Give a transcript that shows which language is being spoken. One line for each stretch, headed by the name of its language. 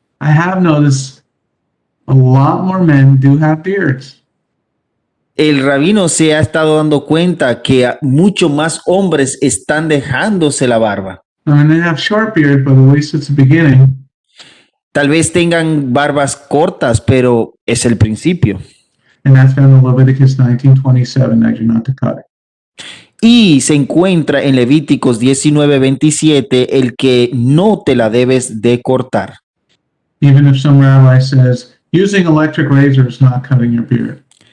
English: I have noticed a lot more men do have beards.
Spanish: El rabino se ha estado dando cuenta que mucho más hombres están dejándose la barba.
English: I mean, they have short beard, but at least it's the beginning.
Spanish: Tal vez tengan barbas cortas, pero es el principio.
English: And that's found in Leviticus 19:27 that you're not to cut it.
Spanish: Y se encuentra en Levíticos 19:27 el que no te la debes de cortar.
English: Even if some rabbi says using electric razor is not cutting your beard.